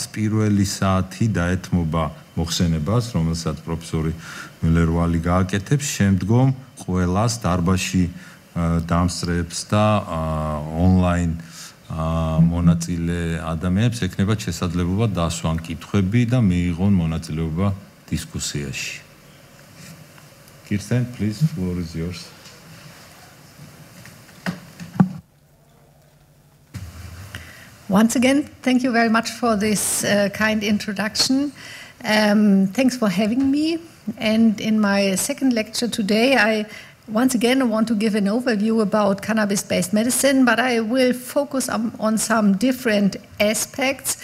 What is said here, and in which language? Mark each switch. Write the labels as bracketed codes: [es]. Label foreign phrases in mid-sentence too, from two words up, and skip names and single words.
[ka] პირველი საათი დაეთმობა მოხსენებას, რომელსაც პროფესორი მიულერ-ვალი გააკეთებს, შემდგომ ყველას დარბაზში დამსწრებს და ონლაინ მონაწილე ადამიანებს ექნებათ შესაძლებლობა დასვან კითხვები და მიიღონ მონაწილეობა დისკუსიაში. [en] Kirsten, please, floor is yours. Once again, thank you very much for this kind introduction. Thanks for having me. And in my second lecture today, I once again, I want to give an overview about cannabis-based medicine, but I will focus on some different aspects.